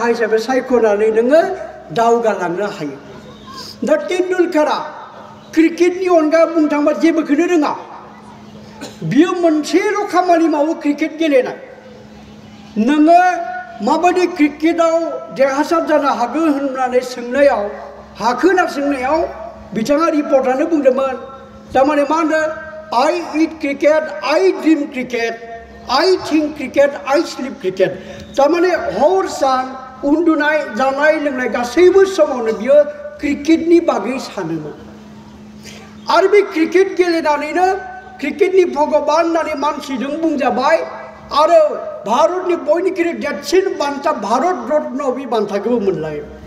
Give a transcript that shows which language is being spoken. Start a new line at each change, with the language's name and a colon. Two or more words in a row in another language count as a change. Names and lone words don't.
Bodo: हिसाबै सायख'नानै नोङो दावगालांनो हायो दा तेन्दुलकारा क्रिकेटनि अनगा बुंनो थाङोबा जेबोखौनो रोङा बियो मोनसेल' खामानि मावो क्रिकेट गेलेनाय नोङो माबायदि क्रिकेटआव देरहासार जानो हागोन होननानै सोंनायाव हाखो होनना सोंनायाव बिथाङा रिपर्टारनो बुंदोंमोन थारमाने मा होनो
English: I eat cricket, I dream cricket, I think cricket, I sleep cricket
Bodo: थारमाने हर सान उन्दुनाय जानाय लोंनाय गासैबो समावनो बियो क्रिकेटनि बागै सानोमोन आरो बे क्रिकेट गेलेनानैनो क्रिकेटनि भगबान होननानै मानसिजों बुंजाबाय आरो भारतनि बयनिख्रुइ देरसिन बान्था भारत रत्न बे बान्थाखौबो मोनलायो